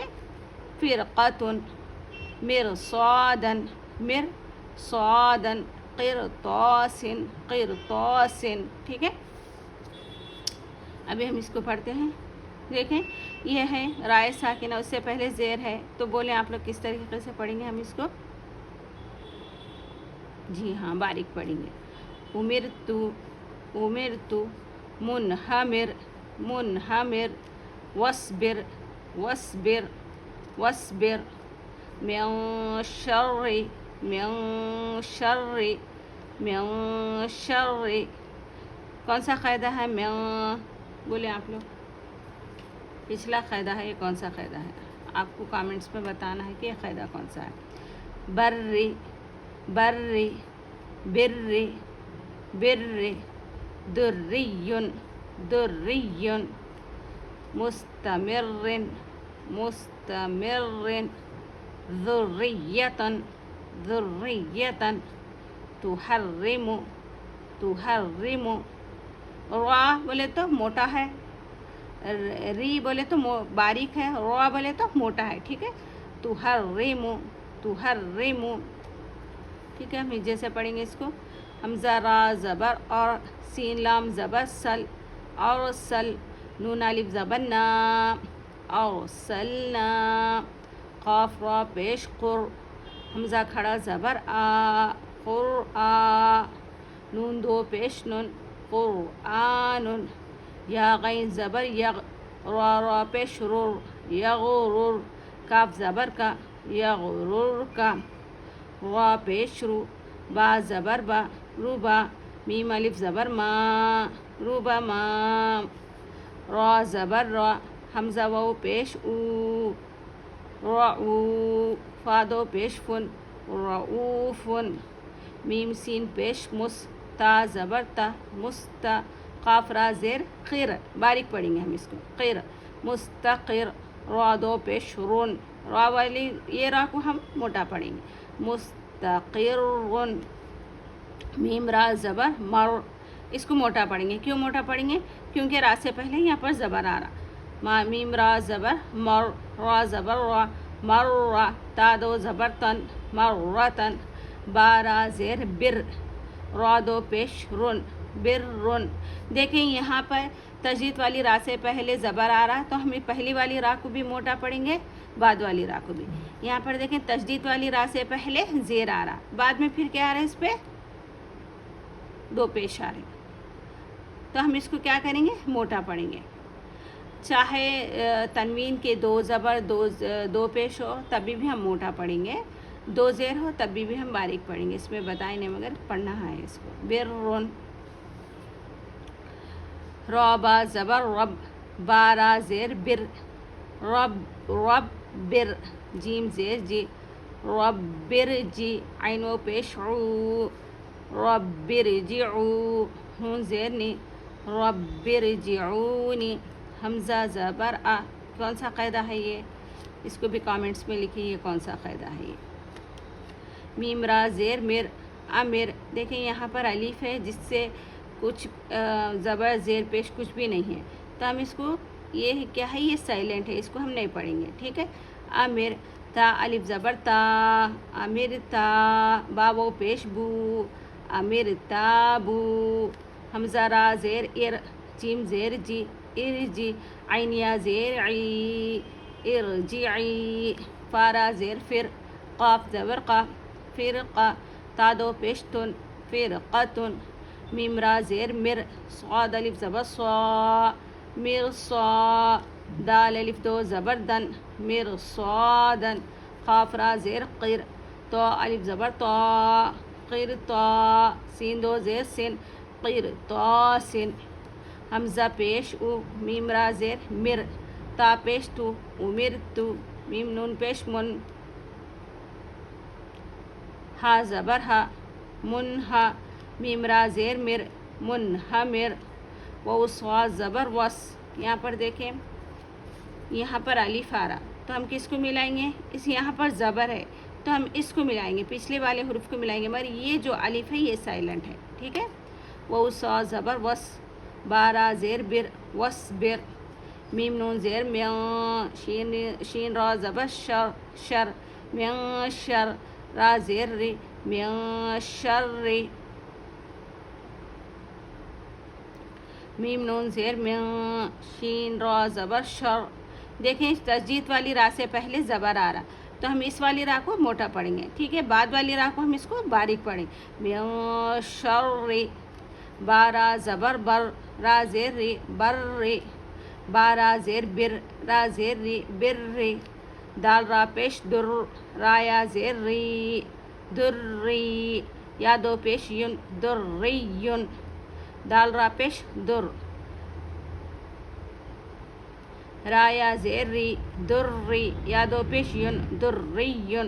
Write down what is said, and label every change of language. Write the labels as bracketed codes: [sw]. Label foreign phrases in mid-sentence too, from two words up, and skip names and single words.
[ar] فرقتن مرصادن مرصادن قرطاسن قرطاسن. [ur] ٹھیک ہے، ابھی ہم اس کو پڑھتے ہیں. دیکھیں یہ ہے رائے ساکنہ، اس سے پہلے زیر ہے، تو بولیں آپ لوگ کس طریقے سے پڑھیں گے ہم اس کو؟ جی ہاں باریک پڑھیں گے. [ar] امرتو امرتو منہمر منہمر. وصبر وصبر وصبر. من شر من شر من شر. [ur] کون سا قاعدہ ہے؟ من بولیں آپ لوگ. پچھلا قاعدہ ہے، یہ کون سا قاعدہ ہے؟ آپ کو کامنٹس میں بتانا ہے کہ یہ قاعدہ کون سا ہے. [ar] برری برری برری برری. درری درری. مستمر مستمر. ذریة ذریة. تحرم تحرم. [ur] را بولے تو موٹا ہے، ری بولے تو باریک ہے، را بولے تو موٹا ہے، ٹھیک ہے. [ar] تحرم تحرم. [ur] ٹھیک ہے، ہم جیسے پڑھیں گے اس کو. حمزہ را زبر اور سین لام زبر سل اور سل. نون الف زبر نا اور سلنا. قاف را پیش قر. حمزہ کھڑا زبر آ قر آ. نون دو پیش نون قرآن. یا غین زبر یغ. را پیش رر یغرر. کاف زبر کا یغرر کا. را پیش رو. با زبر با روبا. میم الف زبر ما روبا ما. را زبر را. حمزہ و پیش او رعو. فا دو پیش فن رعوف. میم سین پیش مس، تا زبر تا، مستا، قاف را زیر قیر، باریک پڑھیں گے ہم اس کو، قیر، مستقر، را دو پیش رون، را والی یہ را کو ہم موٹا پڑھیں گے، مستقر، میم را زبر مر، اس کو موٹا پڑھیں گے، کیوں موٹا پڑھیں گے؟ کیونکہ را سے پہلے یہاں پر زبر آ رہا، میم را زبر مر، را زبر را، مر را، تا دو زبر تن، مرتن، با را زیر بر، را دو پیش رن، بر رن۔ دیکھیں یہاں پر تجدید والی را سے پہلے زبر آ رہا تو ہم پہلی والی را کو بھی موٹا پڑھیں گے، بعد والی را کو بھی۔ یہاں پر دیکھیں تجدید والی را سے پہلے زیر آ رہا، بعد میں پھر کیا آ رہا ہے، اس پہ دو پیش آ رہے، تو ہم اس کو کیا کریں گے، موٹا پڑھیں گے۔ چاہے تنوین کے دو زبر دو پیش ہو تبھی بھی ہم موٹا پڑھیں گے، دو زیر ہو تبھی بھی ہم باریک پڑھیں گے، اس میں بتائیں نہیں مگر پڑھنا ہے اس کو۔ برن، را با زبر رب، با را زیر بر، رب رب بر، جیم زیر جی، رب بر جی، عین و پیش عو، رب برجعو، ہون زیر نی، رب برجعونی، حمزہ زبر آ، کون سا قاعدہ ہے یہ؟ اس کو بھی کامنٹس میں لکھیں یہ کون سا قاعدہ ہے یہ۔ میم را زیر مر، امر، دیکھیں یہاں پر الف ہے جس سے کچھ زبر زیر پیش کچھ بھی نہیں ہے، تو ہم اس کو، یہ کیا ہے، یہ سائلنٹ ہے، اس کو ہم نہیں پڑھیں گے، ٹھیک ہے۔ امر، تا الف زبر تا، امر تا، با و پیش بو، امر تابو، حمزہ را زیر ار، جیم زیر جی، ارجی، عین یا زیر عی، ارجعی، فا را زیر فر، قاف زبر قا، فرقہ، تا دو پیش تن، فرقتن، میم را زیر مر، صاد الف زبر صا، مرصا، دال الف دو زبر دن، مرصادن، قاف را زیر قر، تو الف زبر طا، قرطا، سین دو زیر سن، قرطاسن، حمزہ پیش او، میم را زیر مر، تا پیش تو، امرتو، میم نون پیش من، ہا زبر ہا، منہا، میم را زیر مر، منہمر، و صاد زبر وس، یہاں پر دیکھیں یہاں پر الف آ رہا تو ہم کس کو ملائیں گے، اس یہاں پر زبر ہے تو ہم اس کو ملائیں گے، پچھلے والے حروف کو ملائیں گے، مگر یہ جو الف ہے یہ سائلنٹ ہے، ٹھیک ہے۔ و صاد زبر وس، با را زیر بر، وس بر، میم نون زیر میاں، شین را زبر شر، شر، میاں شر، را زیر ری، میاں شر ری، میم نون زیر میاں، شین را زبر شر۔ دیکھیں تجدید والی را سے پہلے زبر آ رہا تو ہم اس والی را کو موٹا پڑھیں گے، ٹھیک ہے، بعد والی را کو ہم اس کو باریک پڑھیں، میاں شر ری، با را زبر بر، را زیر ری، بر ری، با را زیر بر، را زیر ری، بر ری، دال را پیش در، را یا زیر ری، در ری، یا دو پیش یون، در ری یون، دال را پیش در، را یا زیر ری، در ری، یا دو پیش یون، در ری یون۔